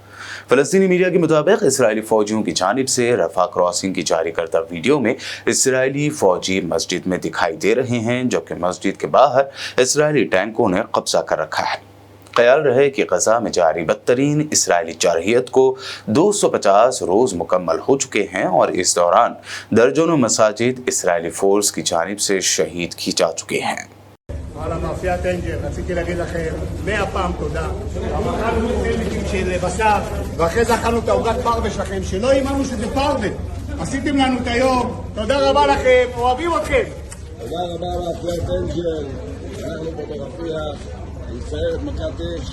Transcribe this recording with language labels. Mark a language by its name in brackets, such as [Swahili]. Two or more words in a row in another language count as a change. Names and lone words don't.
[Urdu] فلسطینی میڈیا کے مطابق اسرائیلی فوجیوں کی جانب سے رفح کراسنگ کی جاری کردہ ویڈیو میں اسرائیلی فوجی مسجد میں دکھائی دے رہے ہیں، جبکہ مسجد کے باہر اسرائیلی ٹینکوں نے قبضہ کر رکھا ہے. خیال رہے کہ غزہ میں جاری بدترین اسرائیلی جارحیت کو 250 روز مکمل ہو چکے ہیں اور اس دوران درجنوں مساجد اسرائیلی فورس کی جانب سے شہید کی جا چکے ہیں. [Hebrew] על המאפיית אנג'ל, רציתי להגיד לכם 100 פעם תודה. אכלנו סנדוויצ'ים של בשר, ואחרי זה אכלנו את העוגת פרווה שלכם, שלא האמנו שזה פרווה. עשיתם לנו את היום, תודה רבה לכם, אוהבים אתכם. תודה רבה למאפיית אנג'ל, אנחנו פה ברפיח, סיירת מכת אש.